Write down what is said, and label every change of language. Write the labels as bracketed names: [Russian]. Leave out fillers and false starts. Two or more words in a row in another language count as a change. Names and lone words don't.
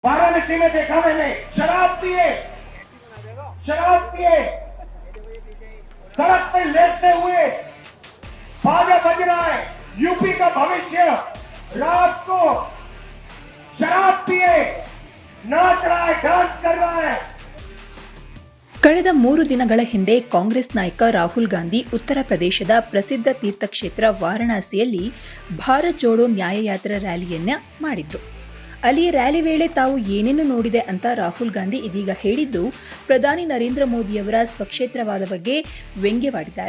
[Hindi] वाराणसी में देखा मैंने शराब पिए सड़क पर लेटते हुए बाजा बज रहा है। यूपी का भविष्य रात को शराब पिए नाच रहा है, डांस कर रहा है। [Kannada] ಕಳೆದ 3 ದಿನಗಳ ಹಿಂದೆ ಕಾಂಗ್ರೆಸ್ ನಾಯಕ ರಾಹುಲ್ ಗಾಂಧಿ ಉತ್ತರ ಪ್ರದೇಶದ ಪ್ರಸಿದ್ಧ ತೀರ್ಥಕ್ಷೇತ್ರ ವಾರಣಾಸಿಯಲ್ಲಿ ಭಾರತ್ ಜೋಡೋ ನ್ಯಾಯಯಾತ್ರಾ ರ್ಯಾಲಿಯನ್ನ ಮಾಡಿದ್ರು. ಅಲ್ಲಿ ರ್ಯಾಲಿ ವೇಳೆ ತಾವು ಏನೇನು ನೋಡಿದೆ ಅಂತ ರಾಹುಲ್ ಗಾಂಧಿ ಇದೀಗ ಹೇಳಿದ್ದು ಪ್ರಧಾನಿ ನರೇಂದ್ರ ಮೋದಿಯವರ ಸ್ವಕ್ಷೇತ್ರವಾದ ಬಗ್ಗೆ ವ್ಯಂಗ್ಯವಾಡಿದ್ದಾರೆ.